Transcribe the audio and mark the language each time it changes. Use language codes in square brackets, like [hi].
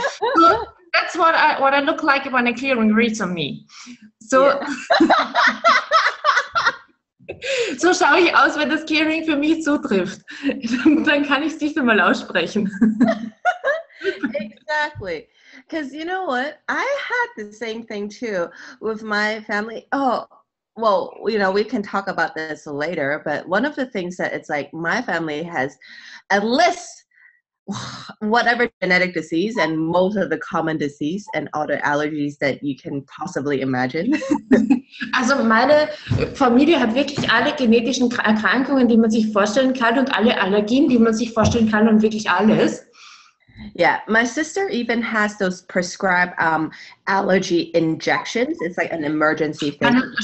[en] So that's what I look like when a clearing reads on me. So, yeah. [de] So schaue ich aus, wenn das Clearing für mich zutrifft. Dann kann ich es nicht einmal aussprechen. [en] Exactly. Because you know what? I had the same thing too with my family. Oh, well, you know, we can talk about this later, but one of the things that it's like my family has at least whatever genetic disease and most of the common disease and all the allergies that you can possibly imagine. [de] Also meine Familie hat wirklich alle genetischen Erkrankungen, die man sich vorstellen kann und alle Allergien, die man sich vorstellen kann und wirklich alles. [en] Yeah, my sister even has those prescribed allergy injections. It's like an emergency thing.